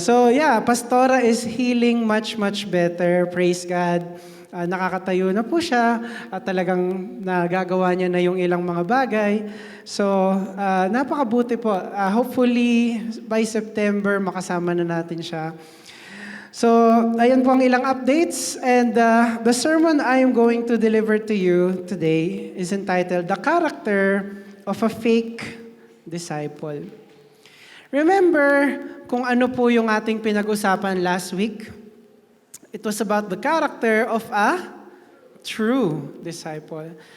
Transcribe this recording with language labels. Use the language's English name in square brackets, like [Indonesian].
[English] So, yeah, Pastora is healing much, much better. Praise God. [Filipino] Nakakatayo na po siya at talagang nagagawa niya na yung ilang mga bagay. So, napakabuti po. [English] Hopefully, by September, [Filipino] makasama na natin siya. So, ayan po ang ilang updates. [English] And the sermon I am going to deliver to you today is entitled, The Character of a Fake Disciple. [Filipino] Remember kung ano po yung ating pinag-usapan [English] last week? It was about the character of a true disciple.